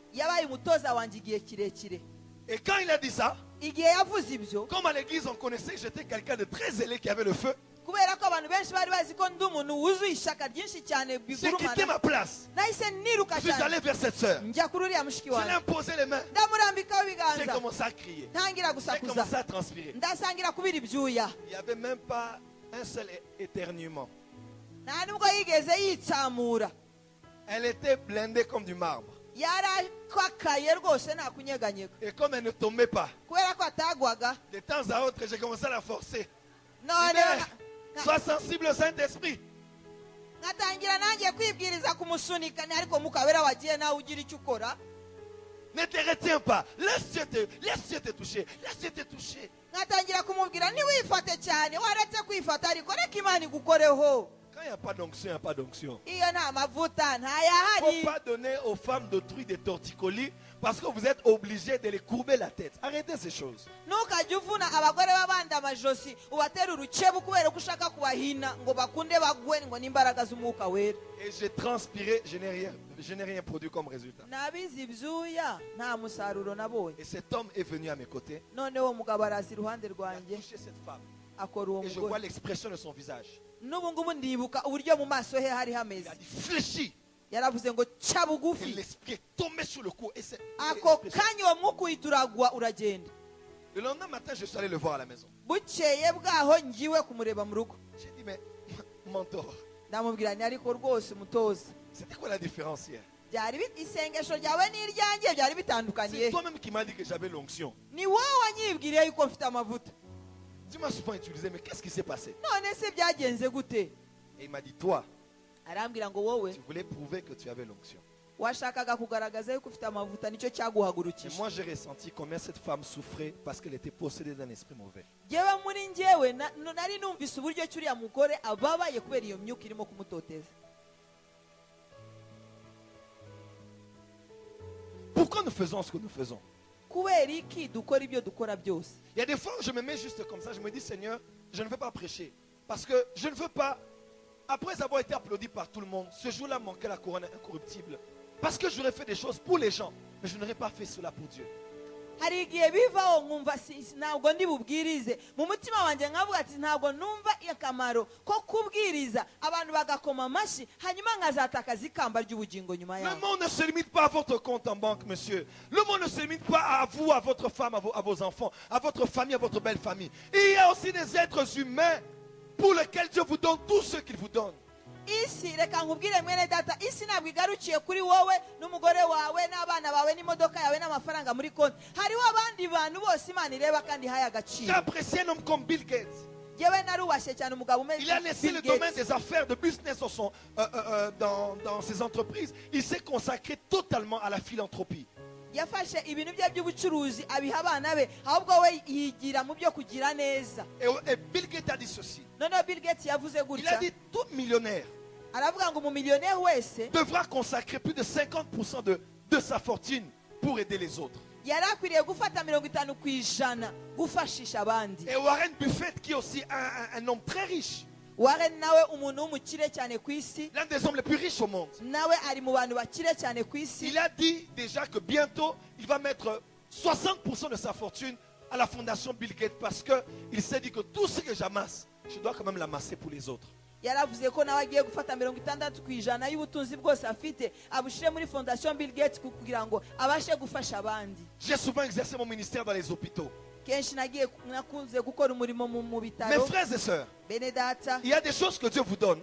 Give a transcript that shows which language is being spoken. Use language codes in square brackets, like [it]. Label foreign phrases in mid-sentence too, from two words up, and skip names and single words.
[rw] Yabaye umutoza wanjye igihe kirekire. [fr] Et quand il a dit ça, [rw] Igihe yavuze ibyo, [fr] comme à l'église on connaissait que j'étais quelqu'un de très zélé qui avait le feu, [rw] kubera ko abantu benshi bari bazi ko ndi umuntu wuzuye ishyaka ryinshi cyane [fr] j'ai quitté [rw] bigurumana, [fr] ma place. [rw] nahise niruka [fr] Je suis [rw] cyane [fr] allé vers cette sœur. [rw] njya kuri uriya mushiki [fr] Je lui ai [rw] wanjye, [fr] imposé les mains. [rw] ndamurambikaho [fr] J'ai [rw] ibiganza, [fr] commencé à crier. [rw] ntangira [fr] J'ai [rw] gusakuza, [fr] commencé à transpirer. [rw] ndasangira kubira ibyuya. [fr] Il n'y avait même pas un seul éternuement. [rw] Nta nubwo yigeze yitsamura, [fr] Elle était blindée comme du marbre. [rw] yarakakaye rwose nta kunyeganyega, [fr] Et comme elle ne tombait pas, [rw] kubera ko atagwaga. [fr] de temps à autre, j'ai commencé à la forcer. [rw] None [fr] Mais, sois sensible au Saint-Esprit. [rw] ngatangira nanjye kwibwiriza kumusunika, ni ariko mukabera wagiye nawe ugira icyo ukora. [fr] Ne te retiens pas. Laisse Dieu te toucher. Laisse Dieu te toucher. [rw] Ngatangira kumubwira ntiwifate cyane, waretse kwifata ariko reka Imana igukoreho. [fr] Quand il n'y a pas d'onction, il n'y a pas d'onction. [rw] Iyo nta mavuta [fr] Il ne [rw] ntayahari. [fr] faut pas donner aux femmes d'autrui des torticolis parce que vous êtes obligés de les courber la tête. Arrêtez ces choses. [rw] Ntukajye uvuna abagore b'abandi amajosi ubatera urukebu kubera ko ushaka kubahina ngo bakunde bagwe ngo n'imbaraga z'umwuka wera. [fr] Et j'ai transpiré, je n'ai rien produit comme résultat. [rw] Nabize ibyuya nta musaruro nabonye. [fr] Et cet homme est venu à mes côtés. [rw] Noneho umugabo araza iruhande [fr] Il a [rw] rwanjye, [fr] touché cette femme. [rw] akora uwo [fr] Et je vois [rw] mugore [fr] l'expression de son visage. [rw] n'ubu ngubu ndibuka uburyo mu maso he hari [fr] Il [rw] hameze [fr] a dit fléchis. [rw] yaravuze ngo ca [fr] Et [rw] bugufi [fr] l'esprit est tombé sur le cou. Et c'est [rw] ako kanya uwo mwuka uhita uragwa uragenda. [fr] le lendemain matin, je suis allé le voir à la maison. [rw] bukeye bwaho ngiwe kumureba mu rugo [fr] J'ai dit, mais mentor, [rw] ndamubwira nti ariko rwose umutoza [fr] c'était quoi la différence hier? [rw] byari isengesho ryawe n'iryanjye byari bitandukaniye. [fr] C'est toi-même qui m'as dit que j'avais l'onction. [rw] ni wowe wanyibwiriye yuko mfite amavuta. [fr] Tu m'as souvent utilisé, mais qu'est-ce qui s'est passé? [rw] none se byagenze gute? [fr] Et il m'a dit, toi, [rw] arambwira ngo wowe [fr] tu voulais prouver que tu avais l'onction. [rw] washakaga kugaragaza yuko ufite amavuta nicyo [fr] Et [rw] cyaguhagurukije. [fr] moi, j'ai ressenti combien cette femme souffrait parce qu'elle était possédée d'un esprit mauvais. [rw] yewe muri njyewe nari numvise uburyo ki uriya mugore ababaye kubera iyo myuka irimo kumutoteza. [fr] Pourquoi nous faisons ce que nous faisons? [rw] kubera iki dukora ibyo dukora byose? [fr] Il y a des fois où je me mets juste comme ça, je me dis, Seigneur, je ne veux pas prêcher. Parce que je ne veux pas, après avoir été applaudi par tout le monde, ce jour-là manquait la couronne incorruptible. Parce que j'aurais fait des choses pour les gens, mais je n'aurais pas fait cela pour Dieu. [rw] hari igihe bivaho nkumva ntabwo ndi bubwirize mu mutima wanjye nkavuga ati ntabwo numva akamaro ko kubwiriza abantu bagakoma amashyi hanyuma nkazatakaza ikamba ry'ubugingo nyuma [fr] Le [rw] yaho. [fr] monde ne se limite pas à votre compte en banque, monsieur. Le monde ne se limite pas à vous, à votre femme, à vos enfants, à votre famille, à votre belle famille. Il y a aussi des êtres humains pour lesquels Dieu vous donne tout ce qu'il vous donne. [rw] isi reka nkubwire mwene data, isi ntabwo igarukiye kuri wowe n'umugore wawe n'abana bawe n'imodoka yawe n'amafaranga muri konti. hariho abandi bantu bose Imana ireba kandi ihaye [fr] J'ai [rw] agaciro. [fr] apprécié un homme comme Bill Gates. [rw] yewe narubashye cyane umugabo umeze [fr] Il a laissé le [rw] Bill [fr] domaine [rw] Gates. [fr] des affaires, de business dans ses entreprises. Il s'est consacré totalement à la philanthropie. [rw] yafashe ibintu bye by'ubucuruzi abiha abana be, ahubwo we yigira mu byo kugira neza. [fr] Et Bill Gates a dit ceci. [rw] noneho Bill Gates yavuze [fr] Il a [rw] gutya, [fr] dit tout millionnaire [rw] aravuga ngo umumiliyoneri wese [fr] devra consacrer plus de 50% de sa fortune pour aider les autres. [rw] yari akwiriye gufata 50% gufashisha abandi. [fr] Et Warren Buffett, qui est aussi un homme très riche, [rw] Warren nawe umuntu w'umukire cyane ku isi, [fr] l'un des hommes les plus riches au monde, [rw] nawe ari mu bantu bakire cyane ku isi. [fr] il a dit déjà que bientôt, il va mettre 60% de sa fortune à la fondation Bill Gates parce qu'il s'est dit que tout ce que j'amasse, je dois quand même l'amasser pour les autres. [rw] yaravuze ko nawe agiye gufata 60% y'ubutunzi bwose afite abushyire muri fondation Bill Gates kugira ngo abashe gufasha abandi. [fr] J'ai souvent exercé mon ministère dans les hôpitaux. [rw] kenshi nakunze gukora umurimo mu [fr] Mes [rw] bitaro. [fr] frères et sœurs, [rw] bene data, [fr] il y a des choses que Dieu vous donne,